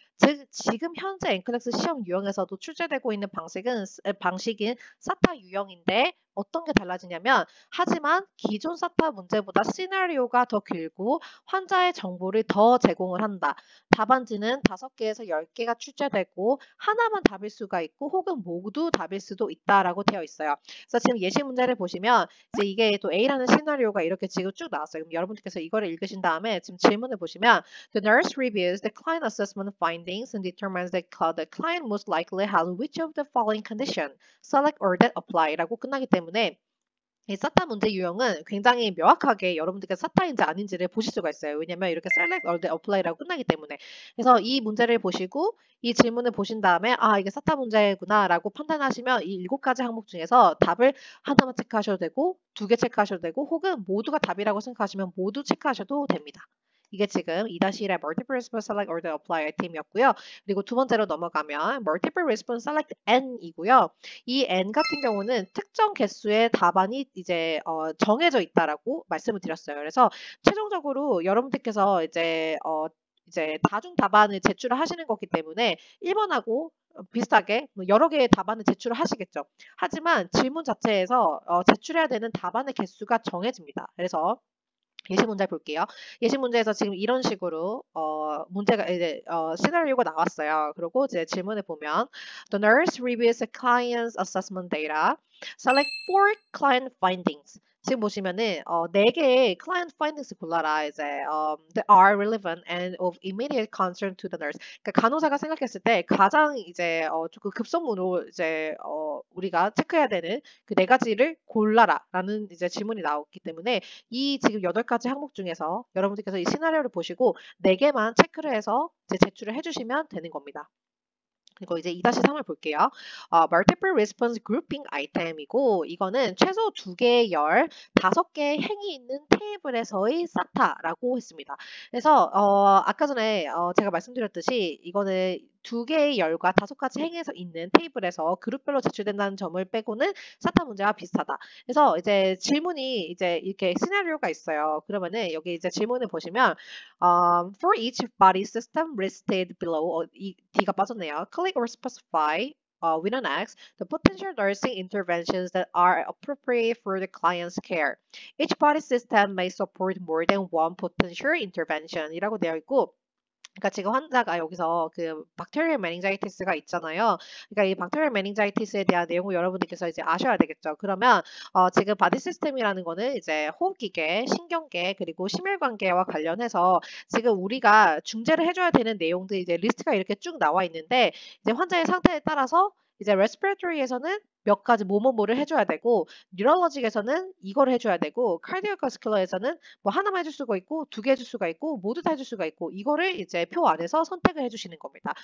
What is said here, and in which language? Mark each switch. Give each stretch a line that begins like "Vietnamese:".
Korean: 즉 지금 현재 NCLEX 시험 유형에서도 출제되고 있는 방식인 사타 유형인데 어떤 게 달라지냐면 하지만 기존 사타 문제보다 시나리오가 더 길고 환자의 정보를 더 제공을 한다. 답안지는 5개에서 10개가 출제되고 하나만 답일 수가 있고 혹은 모두 답일 수도 있다라고 되어 있어요. 그래서 지금 예시 문제를 보시면 이제 이게 또 A라는 시나리오가 이렇게 지금 쭉 나왔어요. 그럼 여러분들께서 이거를 읽으신 다음에 지금 질문을 보시면
English: The nurse reviews the client assessment findings and determines that the client most likely has which of the following condition. Select or that apply
Korean: 라고 끝나기 때문에 이 사타 문제 유형은 굉장히 명확하게 여러분들께서 사타인지 아닌지를 보실 수가 있어요. 왜냐면 이렇게
English: select or the apply
Korean: 라고 끝나기 때문에. 그래서 이 문제를 보시고 이 질문을 보신 다음에 아 이게 사타 문제구나 라고 판단하시면 이 7가지 항목 중에서 답을 하나만 체크하셔도 되고 2개 체크하셔도 되고 혹은 모두가 답이라고 생각하시면 모두 체크하셔도 됩니다. 이게 지금 2-1의 Multiple Response Select or the Apply 아이템이었고요. 그리고 두 번째로 넘어가면 Multiple Response Select N이고요. 이 N 같은 경우는 특정 개수의 답안이 이제 정해져 있다라고 말씀을 드렸어요. 그래서 최종적으로 여러분들께서 이제 이제 다중 답안을 제출을 하시는 거기 때문에 1번하고 비슷하게 뭐 여러 개의 답안을 제출을 하시겠죠. 하지만 질문 자체에서 제출해야 되는 답안의 개수가 정해집니다. 그래서 예시 문제 볼게요. 예시 문제에서 지금 이런 식으로 문제가 이제 시나리오가 나왔어요. 그리고 이제 질문을 보면
English: The nurse reviews the client's assessment data. Select four client findings.
Korean: 지금 보시면은 4개의 client findings 골라라.
English: 이제 that are relevant and of immediate concern to the nurse.
Korean: 그러니까 간호사가 생각했을 때 가장 이제 그 급선무로 이제 우리가 체크해야 되는 그 4가지를 골라라라는 이제 질문이 나왔기 때문에 이 지금 8가지 항목 중에서 여러분들께서 이 시나리오를 보시고 4개만 체크를 해서 이제 제출을 해주시면 되는 겁니다. 그리고 이제 2-3을 볼게요. Multiple Response Grouping 아이템이고 이거는 최소 2개의 열, 5개의 행이 있는 테이블에서의 SATA라고 했습니다. 그래서 아까 전에 제가 말씀드렸듯이 이거는 2개의 열과 5가지 행에서 있는 테이블에서 그룹별로 제출된다는 점을 빼고는 SATA 문제와 비슷하다. 그래서 이제 질문이 이제 이렇게 시나리오가 있어요. 그러면은 여기 이제 질문을 보시면
English: for each body system listed below
Korean: 이 D가 빠졌네요.
English: Click or specify with an X the potential nursing interventions that are appropriate for the client's care. Each body system may support more than one potential intervention
Korean: 이라고 되어 있고 그러니까 지금 환자가 여기서 그 박테리얼 메닝자이티스가 있잖아요. 그러니까 이 박테리얼 메닝자이티스에 대한 내용을 여러분들께서 이제 아셔야 되겠죠. 그러면 지금 바디 시스템이라는 거는 이제 호흡기계, 신경계 그리고 심혈관계와 관련해서 지금 우리가 중재를 해줘야 되는 내용들 이제 리스트가 이렇게 쭉 나와 있는데 이제 환자의 상태에 따라서 이제 레스피레토리에서는 몇 가지 뭐뭐뭐를 해줘야 되고 뉴럴로직에서는 이걸 해줘야 되고 카디오바스큘러에서는 뭐 하나만 해줄 수가 있고 2개 해줄 수가 있고 모두 다 해줄 수가 있고 이거를 이제 표 안에서 선택을 해주시는 겁니다.